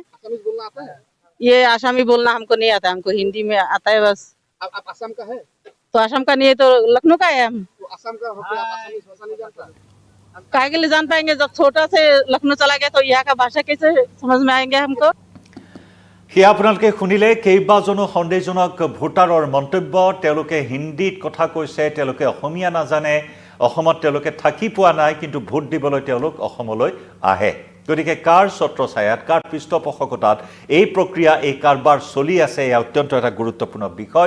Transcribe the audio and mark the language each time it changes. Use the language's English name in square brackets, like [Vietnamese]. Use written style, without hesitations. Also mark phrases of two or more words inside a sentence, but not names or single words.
[Hindi] असमीज बोलना आता है? ये आसामी बोलना हमको नहीं आता, हमको हिंदी में आता है बस। आप असम का है? तो असम का नहीं है तो लखनऊ का है हम। तो असम का होकर आप असमीज भाषा नहीं जानता? काहे के लिए जान पाएंगे? जब छोटा से लखनऊ चला गया तो यहाँ का भाषा कैसे समझ में आएंगे हमको? [Assamese] সেয়া আপোনালোকে শুনিলে কেইবাজনো সন্দেহজনক ভোটাৰৰ মন্তব্য। তেওঁলোকে হিন্দীত কথা কৈছে, তেওঁলোকে অসমীয়া নাজানে, অসমত তেওঁলোকে থাকি পোৱা নাই, কিন্তু ভোট দিবলৈ তেওঁলোক অসমলৈ আহে। গতিকে কাৰ ছত্ৰছায়াত, কাৰ পৃষ্ঠপোষকতাত এই প্ৰক্ৰিয়া, এই কাৰবাৰ চলি আছে, এয়া অত্যন্ত এটা গুৰুত্বপূৰ্ণ বিষয়।